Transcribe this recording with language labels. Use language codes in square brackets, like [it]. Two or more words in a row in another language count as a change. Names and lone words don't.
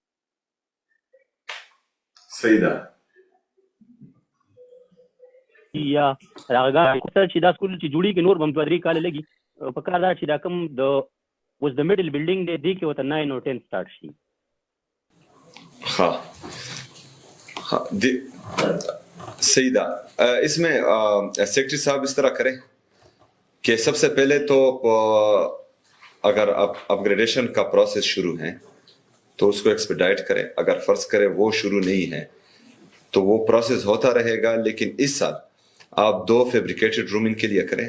[ps] صحیح ده. یا هغه چې دا سکول چې جوړېږي نور به هم 2-3 کاله لګي، په کار دا چې دا کوم د اوس د [en] middle building [ps] دی دې کې ورته 9 او 10 سټارټ شي. [ur] ہاں ہاں صحیح تھا. اس میں سیکرٹری صاحب اس طرح کریں کہ سب سے پہلے تو اگر اپگریڈیشن کا پروسیس شروع ہے تو اس کو ایکسپیڈائٹ کریں. اگر فرض کریں وہ شروع نہیں ہے تو وہ پروسیس ہوتا رہے گا، لیکن اس سال آپ 2 فیبریکیٹڈ روم ان کے لیے کریں.